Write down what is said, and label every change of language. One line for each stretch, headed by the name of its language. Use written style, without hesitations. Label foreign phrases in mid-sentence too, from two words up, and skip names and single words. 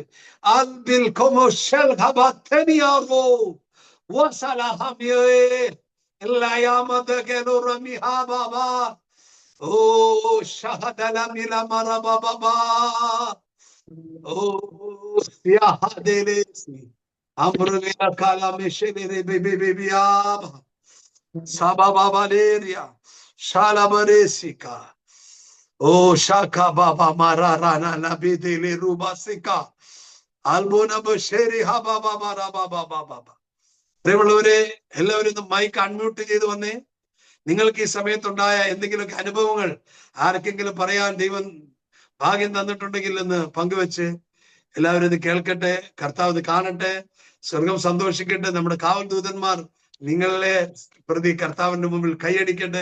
Malayalam: അൽബിൽ കൊമോഷൽ ഹബത്തനിയാവോ വസലഹമിയേ എല്ലായാമദകനുറമിഹാബബ ഓ ഷഹദലമില മറബബബ ഓ സിയഹദലേസി അംറുലില കലമിഷലിരി ബിബിബിയാബ സബബബലേരിയ ഷാലബരേസിക Oh Shaka Baba Mararana Nabidili Rubasika Albona Basheri Haba Baba Baba Baba പ്രിയമുള്ളവരെ, എല്ലാവരും ഒന്ന്
English: mic unmute
Malayalam: ചെയ്ത് വന്നേ. നിങ്ങൾക്ക് ഈ സമയത്തുണ്ടായ എന്തെങ്കിലുമൊക്കെ അനുഭവങ്ങൾ ആർക്കെങ്കിലും പറയാൻ ദൈവം ഭാഗ്യം തന്നിട്ടുണ്ടെങ്കിൽ എന്ന് പങ്കുവെച്ച് എല്ലാവരും ഇത് കേൾക്കട്ടെ. കർത്താവ് ഇത് കാണട്ടെ, സ്വർഗം സന്തോഷിക്കട്ടെ. നമ്മുടെ കാവൽ ദൂതന്മാർ നിങ്ങളെ പ്രതി കർത്താവിന്റെ മുമ്പിൽ കൈയടിക്കട്ടെ.